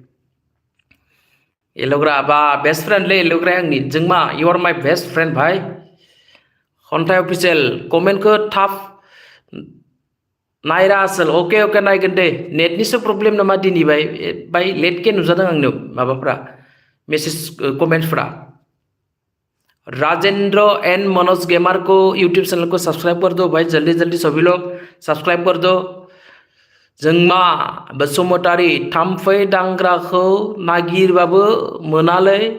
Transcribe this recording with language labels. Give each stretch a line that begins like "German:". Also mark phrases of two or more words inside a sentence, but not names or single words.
Bodo: एलग्रा बा
English: best friend
Bodo: ले एलग्रा आंनि जोंमा
English: you are my best friend
Bodo: भाई खन्थाइ अफिसियेल कमेन्टखौ थाब नायरा आसोल
English: okay okay
Bodo: नायगोन दे नेटनिसो प्रब्लेम नामा दिनै बाय लेटके नुजादों आंनो माबाफ्रा मेसेज कमेन्ट्सफ्रा राजेंद्र एंड मनोज गेमर
Hindi: को यूट्यूब चैनल को सब्सक्राइब कर दो भाई जल्दी जल्दी सभी लोग सब्सक्राइब कर दो
Bodo: जोंमा बसुमतारी थाम्फै दांग्राखौ नागिरबाबो मोनालै